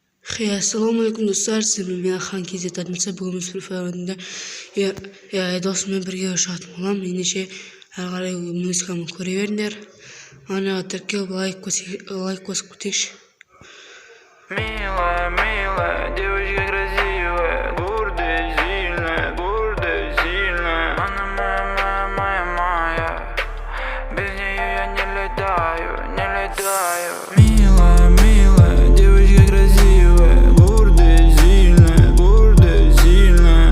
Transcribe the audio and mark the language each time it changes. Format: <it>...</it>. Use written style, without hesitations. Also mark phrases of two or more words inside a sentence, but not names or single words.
<kk>Ассалаумағалейкум достар, сіздермен мен Хан KZ админсі. Бүгін біз Free Fire ойынында досыммен бірге шығатын боламын. Ендеше әрі қарай музыканы көре беріңдер. Ана тіркеліп лайк қосып кетейікші.</kk> <ru>Милая, милая, девочка красивая, гордая, сильная. Она моя, без нее я не летаю. Милая, милая, девочка красивая, гордая, сильная.</ru>